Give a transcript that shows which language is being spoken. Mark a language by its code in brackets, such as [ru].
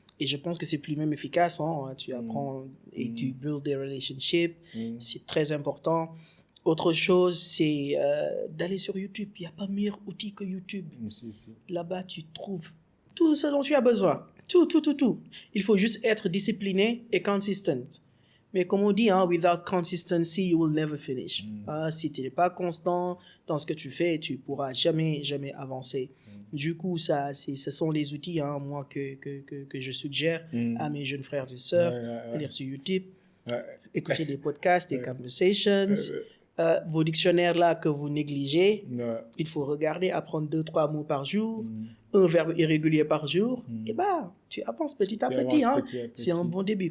[fr] Et je pense que c'est plus même efficace. Hein? Tu apprends et tu build des relationships. C'est très important. Autre chose, c'est d'aller sur YouTube. Il n'y a pas meilleur outil que YouTube. Là-bas, tu trouves tout ce dont tu as besoin. Tout. Il faut juste être discipliné et consistent. Mais comme on dit, hein, [en] without consistency, you will never finish. [fr] Si tu n'es pas constant dans ce que tu fais, tu ne pourras jamais avancer. Du coup, ce sont les outils, hein, moi, que je suggère à mes jeunes frères et sœurs. Aller sur YouTube, écouter des podcasts, des conversations. Vos dictionnaires là que vous négligez, il faut regarder, apprendre 2-3 mots par jour, un verbe irrégulier par jour, et tu avances petit à petit. C'est un bon début.